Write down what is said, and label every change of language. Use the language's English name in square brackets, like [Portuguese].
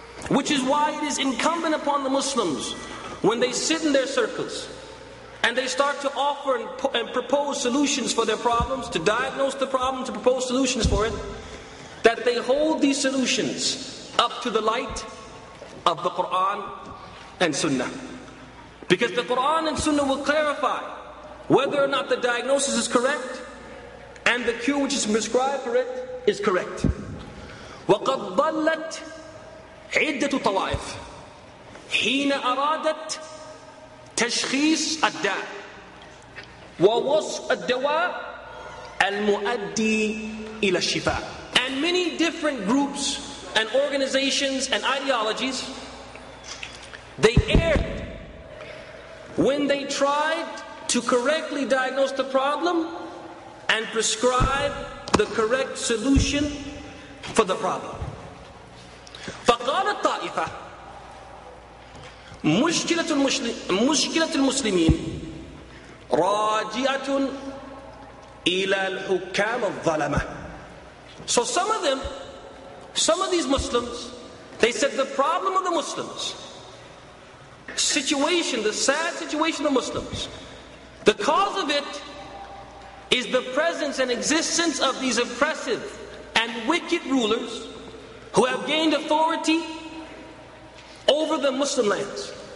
[English] Which is why it is incumbent upon the Muslims, when they sit in their circles and they start to offer and propose solutions for their problems, to diagnose the problem, to propose solutions for it, that they hold these solutions up to the light of the Quran and Sunnah. Because the Quran and Sunnah will clarify whether or not the diagnosis is correct and the cure which is prescribed for it is correct. [Arabic] وَقَدْ ضَلَّتْ عدة طوائف حين أرادت تشخيص الداء ووصف الدواء المؤدي إلى الشفاء. [English] And many different groups and organizations and ideologies, they erred when they tried to correctly diagnose the problem and prescribe the correct solution for the problem. [Arabic] فقالت طائفة مشكلة المسلمين راجعة إلى الحكام الظلمة. [English] So some of these Muslims, they said the problem of the Muslims, the sad situation of the Muslims, the cause of it is the presence and existence of these oppressive and wicked rulers who have gained authority over the Muslim lands.